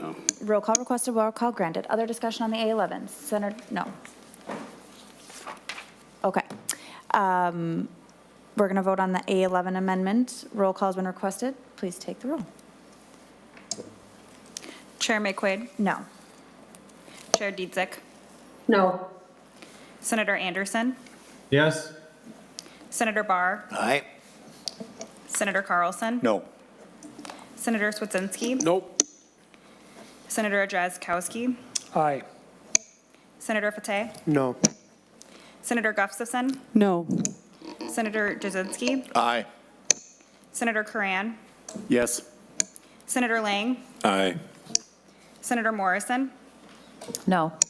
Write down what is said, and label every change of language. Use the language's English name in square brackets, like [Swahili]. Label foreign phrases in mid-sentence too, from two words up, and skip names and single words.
[English] Roll call requested, roll call granted. Other discussion on the A11? Senator, no. Okay. We're going to vote on the A11 amendment. Roll call has been requested. Please take the roll. Chair McQuaid? No. Chair Dietzick? No. Senator Anderson? Yes. Senator Barr? Aye. Senator Carlson? No. Senator Swedzinski? Nope. Senator Drazkowski? Aye. Senator Fateh? No. Senator Gustafson? No. Senator Jasinski? Aye. Senator Curran? Yes. Senator Lang? Aye. Senator Morrison? No.